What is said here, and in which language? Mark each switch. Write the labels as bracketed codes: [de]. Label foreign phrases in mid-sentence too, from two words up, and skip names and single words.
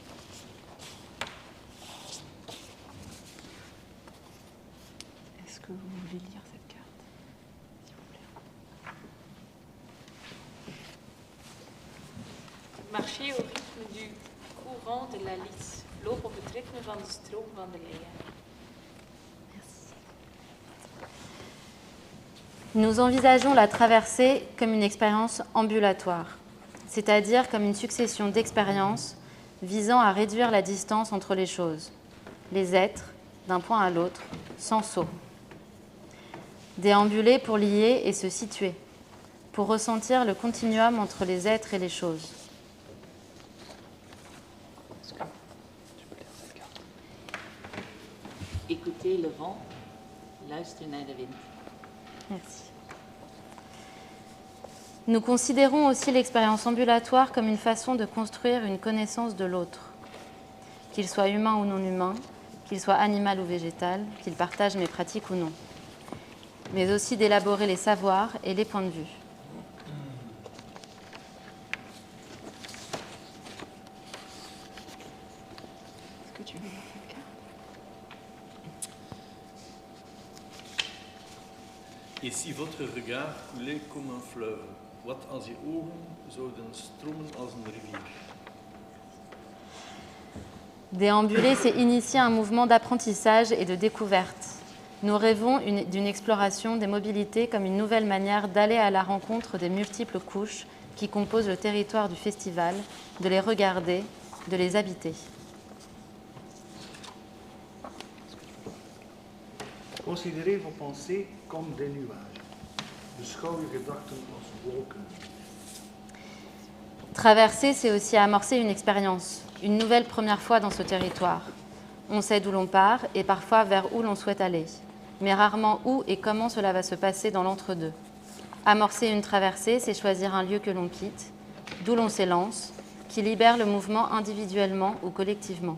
[fr] Est-ce que vous voulez lire cette carte, s'il vous plaît? Marcher au rythme du courant de la Lys. [nl] Loop op het ritme van de stroom van de Lea. [fr] Nous envisageons la traversée comme une expérience ambulatoire, c'est-à-dire comme une succession d'expériences visant à réduire la distance entre les choses, les êtres, d'un point à l'autre, sans saut. Déambuler pour lier et se situer, pour ressentir le continuum entre les êtres et les choses. Écoutez le vent, [nl] luister naar de wind. [fr] Merci. Nous considérons aussi l'expérience ambulatoire comme une façon de construire une connaissance de l'autre, qu'il soit humain ou non humain, qu'il soit animal ou végétal, qu'il partage mes pratiques ou non, mais aussi d'élaborer les savoirs et les points de vue. Est-ce que tu veux lire cette carte? Et si votre regard coulait comme un fleuve, [nl] wat als je ogen zouden stromen als een rivier? [fr] Déambuler, c'est initier un mouvement d'apprentissage et de découverte. Nous rêvons d'une exploration des mobilités comme une nouvelle manière d'aller à la rencontre des multiples couches qui composent le territoire du festival, de les regarder, de les habiter. Considérez vos pensées comme des nuages. [nl] Beschouw uw gedachten als wolken. [fr] Traverser, c'est aussi amorcer une expérience, une nouvelle première fois dans ce territoire. On sait d'où l'on part et parfois vers où l'on souhaite aller, mais rarement où et comment cela va se passer dans l'entre-deux. Amorcer une traversée, c'est choisir un lieu que l'on quitte, d'où l'on s'élance, qui libère le mouvement individuellement ou collectivement.